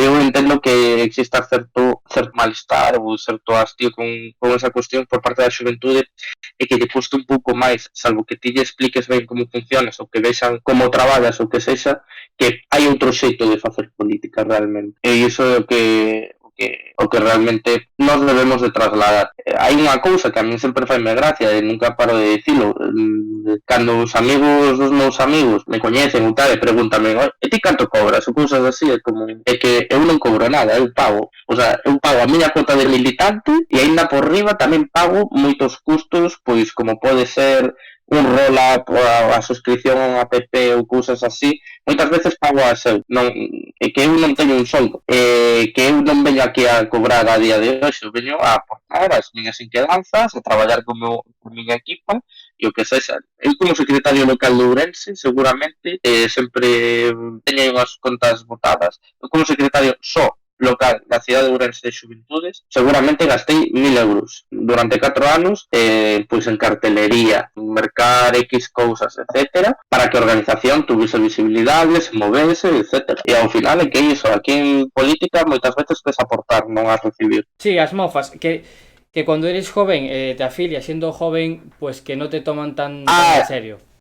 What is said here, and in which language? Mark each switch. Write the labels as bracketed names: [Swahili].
[Galician] Eu entendo que exista certo malestar ou certo hastío con esa cuestión por parte da xuventude e que lle custe un pouco máis, salvo que ti lle expliques ben como funcionas ou que vexan como traballas ou que sexa, que hai outro xeito de facer política realmente. E iso é o que realmente nós debemos de trasladar. Hai unha cousa que a mí sempre faime gracia e nunca paro de dicilo. Cando os amigos dos meus amigos me coñecen ou tal e pregúntame, e ti canto cobras? Ou cousas así, é que eu non cobro nada, eu pago. O sea, eu pago a miña cuota de militante e aínda por riba tamén pago moitos custos, pois como pode ser un roll-up, a suscripción a un app ou cousas así, moitas veces pago a seu, non, é que eu non teño un soldo, que eu non veño aquí a cobrar a día de hoxe, eu veño a aportar as miñas inquedanzas, a traballar con miña equipa, e o que sexa. Eu como secretario local de Ourense, seguramente, sempre teño unhas contas botadas. Eu como secretario só local da cidade de Ourense de Xuventudes, seguramente gastei 1.000 euros durante 4 anos, pois en cartelería, mercar X cousas, etcétera, para que a organización tuvise visibilidade, se movese, etcétera. E ao final é que iso, aquí en política moitas veces tes aportar, non a recibir. [Spanish] Sí, as mofas, que cuando eres joven, te afilias siendo joven, pues que no te toman tan en serio.